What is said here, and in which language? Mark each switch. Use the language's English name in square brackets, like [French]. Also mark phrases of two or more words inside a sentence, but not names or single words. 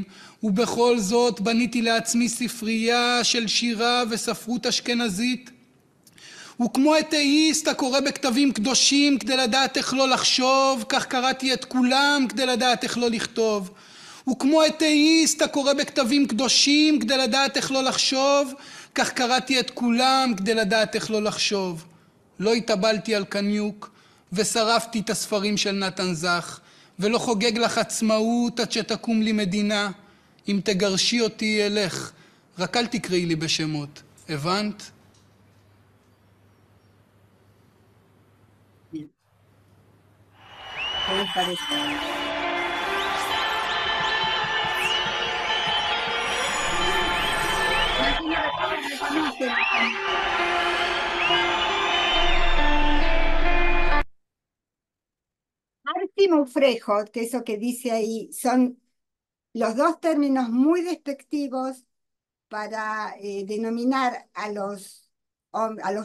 [Hebrew] ובכל זאת בניתי לעצמי ספרייה של שירה וספרות אשכנזית, וכמו אתאיסט הקורא בכתבים קדושים כדי לדעת איך לא לחשוב, כך קראתי את כולם כדי לדעת איך לא לכתוב, וכמו אתאיסט הקורא בכתבים קדושים כדי לדעת איך לא לחשוב, כך קראתי את כולם כדי לדעת איך לא לחשוב. לא התאבלתי על קניוק ושרפתי את הספרים של נתן זך, ולא חוגג לך עצמאות עד שתקום לי מדינה. אם תגרשי אותי אלך, רק אל תקראי לי בשמות. הבנת? [Spanish] Bien. ¿Qué les parece? Aquí no reconocen. Artimo frejo, que eso que dice ahí, son los dos términos muy despectivos para denominar a los